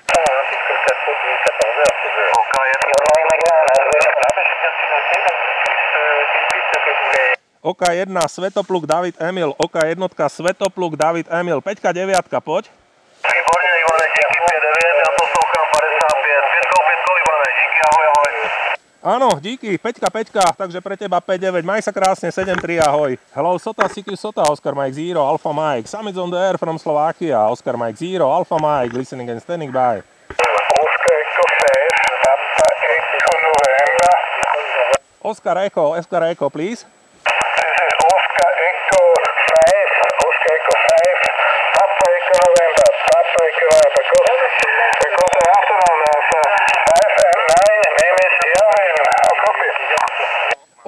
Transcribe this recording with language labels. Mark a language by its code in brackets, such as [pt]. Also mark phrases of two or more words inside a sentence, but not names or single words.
[sk] OK1 Svetopluk David Emil, OK1 Svetopluk David Emil, Peťka 9, poď. [cs] Výborne Ivane, díky 5-9, ja poslouchám 55. Peťko Ivane, díky, ahoj, ahoj. [sk] Áno, díky, Peťka, takže pre teba 5-9, maj sa krásne, 7-3, ahoj. [en] Hello, Sota, CQ Sota, Oscar Mike Zero, Alfa Mike, Sam is on the air from Slovakia, Oscar Mike Zero, Alfa Mike, listening and standing by. Oscar Echo, please. Oscar Echo 5, Oscar Echo 5, Papa Echo November, because afternoon 5 and 9, name is Elvin, copy.